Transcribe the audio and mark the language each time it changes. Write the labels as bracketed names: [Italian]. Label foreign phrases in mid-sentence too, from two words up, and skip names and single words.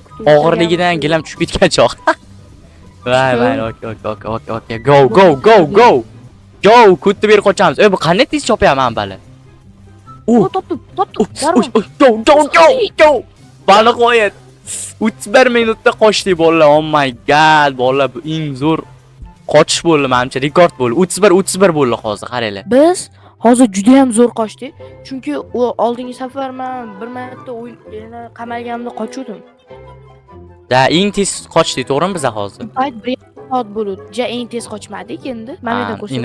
[Uzbek] Og'irligidan gilam tushib ketgan choq. [English] Voy, okay. Go. [Uzbek] Kutni berib qochamiz. Bu qanday tez chopyapman bali? Topdim. Go. Bali qo'yat. 31 minutda qochdik bolalar. [English] Oh my god, [Uzbek] bolalar bu eng zo'r qochish bo'ldi menimcha, rekord bo'ldi. 31 bo'ldi hozir, qaranglar. Biz hozir juda ham zo'r qochdik. Chunki u oldingi safar men bir marta o'yin qamalganimda qochuvdim. Eng tez qochdik, to'g'rimi biz hozir? Payt 1 soat bo'ldi. Eng tez qochmadik endi. Mana yerda ko'rsatdim.